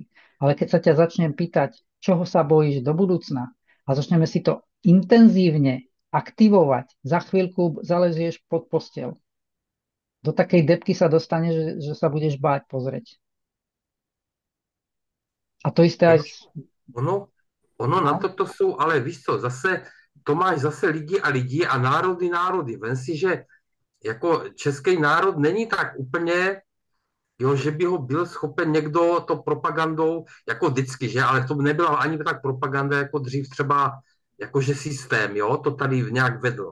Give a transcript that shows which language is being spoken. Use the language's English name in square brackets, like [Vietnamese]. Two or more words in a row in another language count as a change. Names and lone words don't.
[Slovak] Ale keď sa ťa začnem pýtať, čoho sa bojíš do budúcna a začneme si to intenzívne aktivovať, za chvíľku zalezieš pod posteľ. Do takej depky sa dostane, že sa budeš báť pozrieť. A to isté aj... [Czech] Ono na toto jsou, ale víš co, zase to máš zase lidi a národy. Vem si, že jako český národ není tak úplně, jo, že by ho byl schopen někdo to propagandou, jako vždycky, že, ale to nebyla ani tak propaganda, jako dřív třeba, jakože systém, jo, to tady nějak vedlo.